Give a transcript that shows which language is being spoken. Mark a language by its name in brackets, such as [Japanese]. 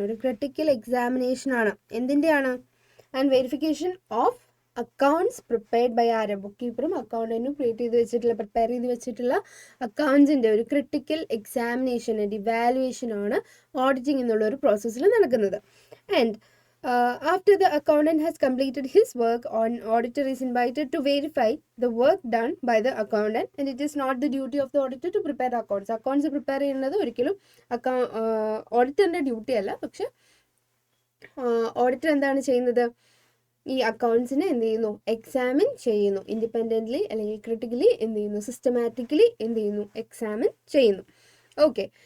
[Malayalam] ഒരു critical examination ആണ്. എന്തിൻ്റെയാണ്, [English] and verification of accounts prepared by [Malayalam] ആര്, ബുക്ക് കീപ്പറും അക്കൗണ്ടന്റും പ്രിപ്പയർ ചെയ്ത് വെച്ചിട്ടുള്ള അക്കൗണ്ട്സിൻ്റെ ഒരു ക്രിട്ടിക്കൽ എക്സാമിനേഷൻ ആൻഡ് ഇവാലുവേഷൻ ആണ് ഓഡിറ്റിംഗ് എന്നുള്ള ഒരു പ്രോസസ്സിൽ നടക്കുന്നത്. [English] And after the accountant has completed his work, an auditor is invited to verify the work done by the accountant, and it is not the duty of the auditor to prepare accounts. [Malayalam] Accounts prepare ചെയ്യുന്നത് ഒരിക്കലും ഓഡിറ്ററിന്റെ duty അല്ല. പക്ഷെ auditor എന്താണ് ചെയ്യുന്നത്, ഈ അക്കൗണ്ട്സിനെ എന്ത് ചെയ്യുന്നു, examine ചെയ്യുന്നു. ഇൻഡിപെൻഡൻ്റ്ലി അല്ലെങ്കിൽ ക്രിട്ടിക്കലി എന്ത് ചെയ്യുന്നു, സിസ്റ്റമാറ്റിക്കലി എന്ത് ചെയ്യുന്നു, എക്സാമിൻ ചെയ്യുന്നു. ഓക്കെ.